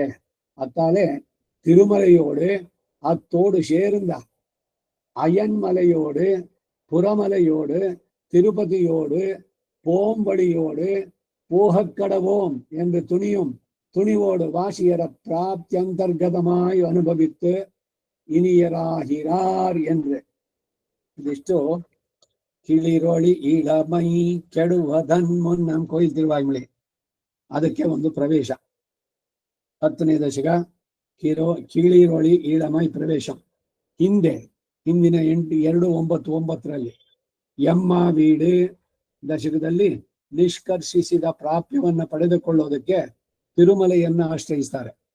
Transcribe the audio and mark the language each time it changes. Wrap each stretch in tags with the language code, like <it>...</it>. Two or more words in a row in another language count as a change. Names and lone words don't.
<ta>அத்தாலே திருமலையோடு அத்தோடு சேர்ந்த அயன்மலையோடு புறமலையோடு திருப்பதியோடு போம்படியோடு போகக்கடவோம் என்று துணிவோடு வாசியர பிராப்தியந்தர்கதமாய் ಅನುಭವಿத்து இனியராகிறார் என்று. ಇದಿಷ್ಟು கிளரொளி இளமை கெடுவதன் முன்னம் கோயில் திருவாய்மொழி.</ta> <kn>ಅದಕ್ಕೆ ಒಂದು ಪ್ರವೇಶ. 10ನೇ ದಶಕ</kn> <ta>கிளரொளி இளமை</ta> <kn>ಪ್ರವೇಶ. ಹಿಂದಿನ 299ರಲ್ಲಿ</kn> <ta>எம்மா வீடு</ta> <kn>ದಶಕದಲ್ಲಿ ನಿಷ್ಕರ್ಷಿಸಿದ ಪ್ರಾಪ್ಯವನ್ನ ಪಡೆದುಕೊಳ್ಳೋದಕ್ಕೆ ತಿರುಮಲೆಯನ್ನ ಆಶ್ರಯಿಸ್ತಾರೆ.</kn>